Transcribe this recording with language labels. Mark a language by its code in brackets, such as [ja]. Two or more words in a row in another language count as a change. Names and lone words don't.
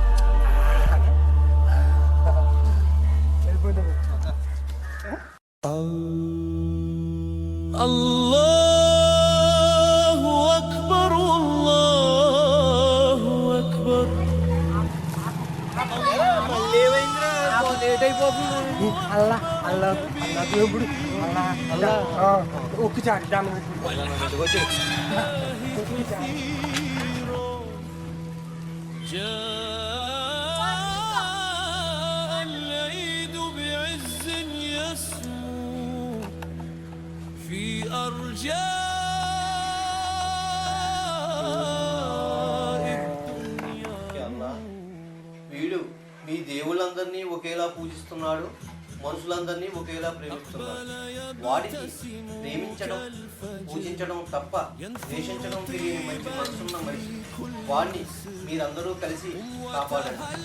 [ar] الله أكبر الله أكبر. [te] అల్లా అల్లా దేవుడు అల్లా ఒక్కసారి దండం పెట్టుకు. [ar] جاء العيد بعز يسمو في أرجاء الدنيا. [te] వీడు మీ దేవుళ్ళందరినీ ఒకేలా పూజిస్తున్నాడు, మనుషులందరినీ ఒకేలా ప్రేమిస్తున్నాడు. వాడికి ప్రేమించడం పూజించడం తప్ప ద్వేషించడం తెలియని మంచి మనసున్న మనిషి. వాడిని మీరందరూ కలిసి కాపాడండి.